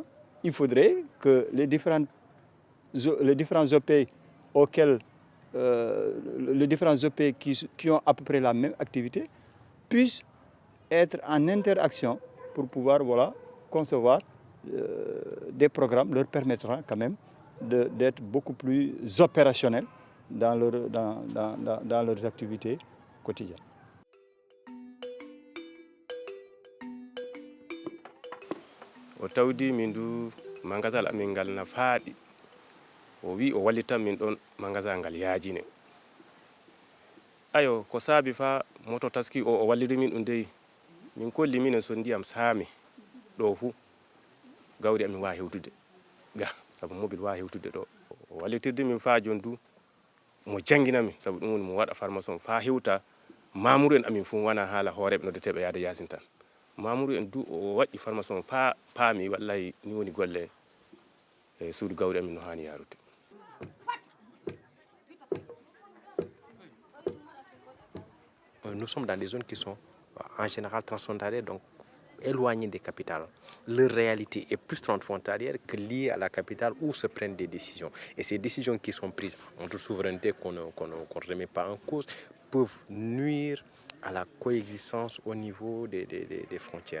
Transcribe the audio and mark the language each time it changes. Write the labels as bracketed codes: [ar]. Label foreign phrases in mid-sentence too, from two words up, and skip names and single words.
[fr] Il faudrait que les différents OP auxquels les différents OP qui ont à peu près la même activité puissent être en interaction pour pouvoir concevoir des programmes leur permettant quand même d'être beaucoup plus opérationnels dans leurs activités quotidiennes. [ff] O tawdi min du magasin amin ngal na faaɗi o wi o wallitan min ɗon magasin ngal yaajine ayo ko saabi fa moto taski o walliri min ɗum dey min kolli minen so ndiyam saami ɗo fuu gawri amin wawi hewtude ga sabu mobile wawi hewtude ɗo o wallitirde min fa jon du mo jangina min sabu ɗum woni mo waɗa formation fa hewta mamoudou en amin fuu wona haala hooreɓe noddeteɓe yaade yasin tan mamoudou en du o waɗi formation paami wallahi ni woni golle e suudu gawri amin no hani yarude. [fr] Nous sommes dans des zones qui sont en général transfrontalières, donc éloignées des capitales. Leur réalité est plus transfrontalière que liée à la capitale où se prennent des décisions. Et ces décisions qui sont prises en toute souveraineté qu'on ne remet pas en cause peuvent nuire à la coexistence au niveau des frontières.